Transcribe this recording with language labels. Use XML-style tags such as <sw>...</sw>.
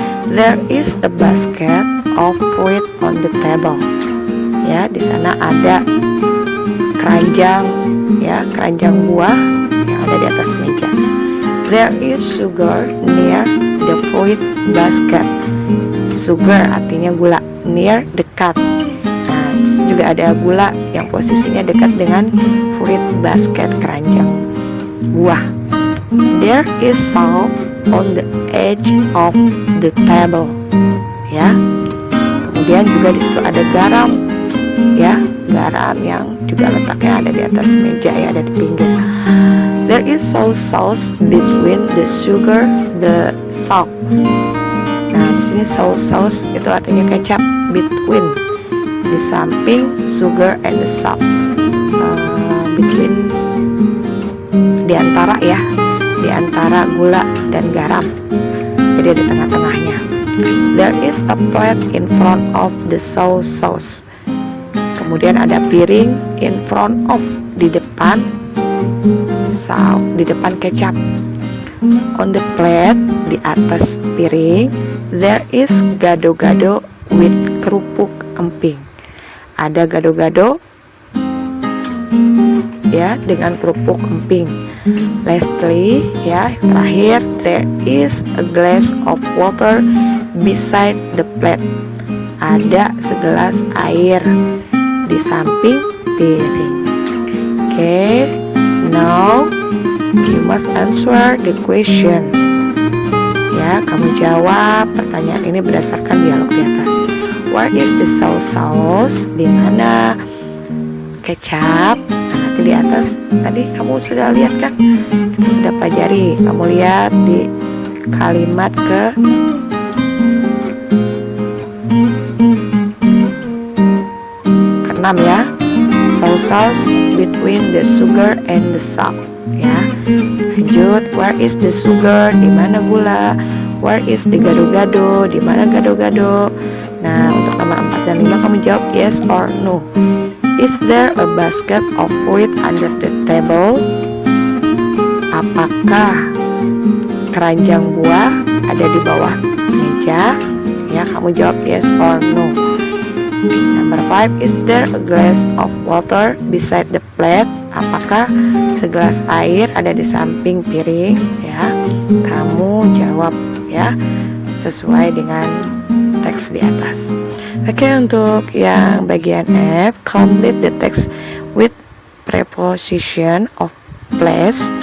<en>There is a basket of fruit on the table.</en> <id>Ya, di sana ada keranjang ya, keranjang buah yang ada di atas meja.</id> <en>There is sugar near the fruit basket.</en> <id>Sugar artinya gula, near dekat. Nah, juga ada gula yang posisinya dekat dengan</id> <en>fruit basket,</en> <id>keranjang buah.</id> <en>There is salt on the edge of the table.</en> <id>Ya. Kemudian juga di situ ada garam. Ya, garam yang juga letaknya ada di atas meja ya, ada di pinggir.</id> <en>There is soy sauce between the sugar, the salt.</en> <id>Nah, di sini soy sauce itu artinya kecap, between di samping</id> <en>sugar and the salt.</en> <id>Between di antara ya, di antara gula dan garam. Jadi di tengah-tengahnya.</id> <en>There is a plate in front of the soy sauce.</en> <id>Kemudian ada piring</id> <en>in front of,</en> <id>di depan salt, di depan kecap.</id> <en>On the plate,</en> <id>di atas piring,</id> <en>there is gado-gado with kerupuk emping.</en> <id>Ada gado-gado ya dengan kerupuk emping.</id> <en>Lastly</en> <id>ya, terakhir,</id> <en>there is a glass of water beside the plate.</en> <id>Ada segelas air di samping piring.</id> <en>Okay, now you must answer the question.</en> <id>Ya, kamu jawab pertanyaan ini berdasarkan dialog di atas.</id> <en>Where is the soy sauce?</en> <id>Di mana kecap? Nanti di atas tadi kamu sudah lihat kan? Kita sudah pelajari. Kamu lihat di kalimat ke-6 ya.</id> <en>Soy sauce between the sugar and the salt. Ya.</en> <id>Lanjut,</id> <en>where is the sugar?</en> <id>Di mana gula?</id> <en>Where is the gado-gado?</en> <id>Di mana gado-gado? Nah, untuk nomor 4 dan 5 kamu jawab</id> <en>yes or no. Is there a basket of fruit under the table?</en> <id>Apakah keranjang buah ada di bawah meja? Ya, kamu jawab</id> <en>yes or no. Number 5, is there a glass of water beside the plate?</en> <id>Apakah segelas air ada di samping piring? Ya, kamu jawab ya sesuai dengan teks di atas. Oke, untuk yang bagian F,</id> <en>complete the text with preposition of place.</en>